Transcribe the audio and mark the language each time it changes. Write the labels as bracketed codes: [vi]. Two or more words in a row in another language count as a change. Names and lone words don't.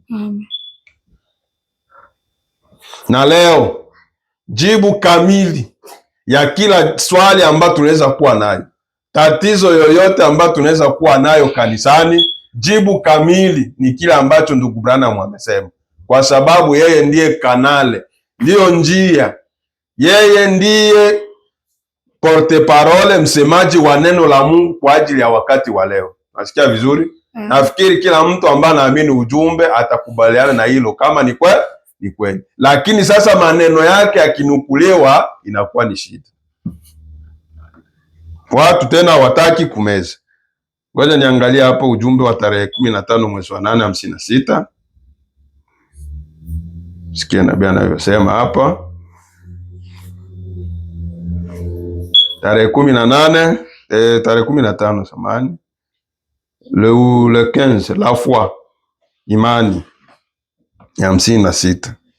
[sw] Na leo jibu kamili ya kila swali ambayo tunaweza kuwa nayo, tatizo yoyote ambayo tunaweza kuwa nayo kanisani, jibu kamili ni kile ambacho ndugu Branham amesema, kwa sababu yeye ndiye kanale, ndiyo njia, yeye ndiye [fr] porte parole, [sw] msemaji wa neno la Mungu kwa ajili ya wakati wa leo. Nasikia vizuri? Nafikiri kila mtu ambaye anaamini ujumbe atakubaliana na hilo, kama ni kweli. Lakini sasa maneno yake yakinukuliwa inakuwa ni shida. Watu tena hawataki kumeza. Ngoja niangalia hapo ujumbe wa tarehe 15 mwezi wa 8 56. Sikia nabii anavyosema hapa. Tarehe 18, tarehe 15 samani. [fr] Le 15, la foi, [sw] imani ya 56.